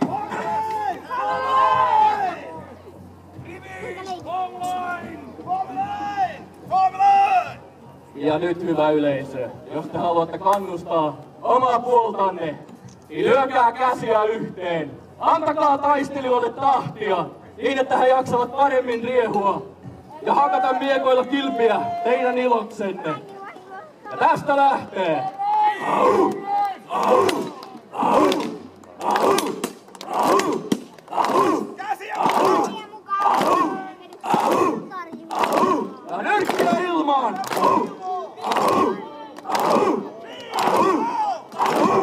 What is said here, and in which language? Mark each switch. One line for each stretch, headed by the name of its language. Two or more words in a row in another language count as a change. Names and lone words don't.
Finnish: Ja nyt hyvä yleisö, jos te haluatte kannustaa omaa puoltanne, niin lyökää käsiä yhteen. Antakaa taistelijoille tahtia, niin että he jaksavat paremmin riehua ja hakata miekoilla kilpiä teidän iloksenne. Ja tästä lähtee. Au! Au! Au! Au! Au! Au! Käsiä Au! Au! Au! Ja nyrkkiä ilmaan! Au! Au! Au! Au! Au!